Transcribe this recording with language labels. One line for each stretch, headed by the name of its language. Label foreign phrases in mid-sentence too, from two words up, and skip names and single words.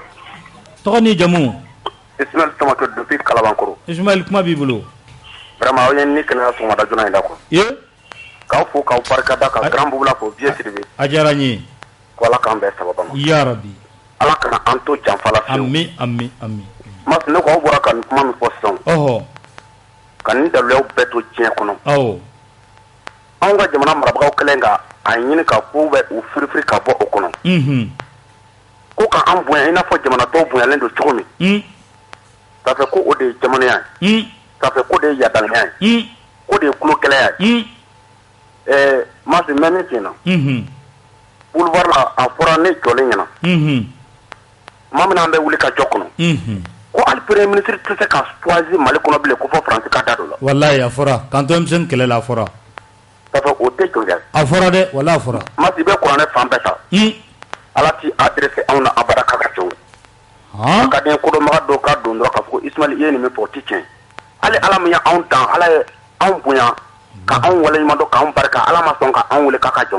Bambara: tɔgɔ ni jamu
French: Ismaël Tomato depuis Kalabankoro
Bambara: Ismaël kuma b'i bolo vraiment o ye ni kɛnɛya sɔgɔmada joona in da quoi k'aw fo k'aw barikada ka grand boubou la fo Vieux Sidibé a diyara n ye ko Ala k'an bɛɛ sababa ma
Arabic: يا رب
Bambara: Ala kana an to janfa la fiyewu ami ami ami mas ne ko aw bɔra ka nin kuma min fɔ sisan ka nin daluyaw bɛɛ to diɲɛ kɔnɔ anw ka jamana marabagaw kɛlen ka a ɲini ka kow bɛ u firifiri ka bɔ o kɔnɔ ko ka an bonya i n'a fɔ jamana tɔw bonyalen don cogo min
French: ça fait
Bambara: ko o de ye jamanaya ye
French: ça fait
Bambara: ko de ye yadalenya ye ko de ye kulokɛlɛya ye mas n bɛ min f'i ɲɛna boulevard la a fɔra ne jɔlen ɲɛna maa min an bɛ wuli ka jɔ kɔnɔ ko hali
French: premier ministre
Bambara: tɛ se ka choisir Mali kɔnɔ bilen ko fɔ France ka da don la wallahi a fɔra kanton misɛn kɛlɛ la a fɔra
French: ça fait
Bambara: o tɛ jɔn dɛ a fɔra dɛ wallahi a fɔra mas i bɛ kuranɛ fan bɛɛ ta Ala t'i adressé anw na abada k'a ka cɛw a ka di n ye kodɔnbaga dɔw ka don dɔrɔn k'a fɔ ko Ismaël i ye nin min fɔ o tɛ tiɲɛ hali Ala min ye anw dan Ala ye anw bonya ka anw waleɲuman dɔn k'anw barika Ala ma sɔn ka anw wele k'a ka jɔn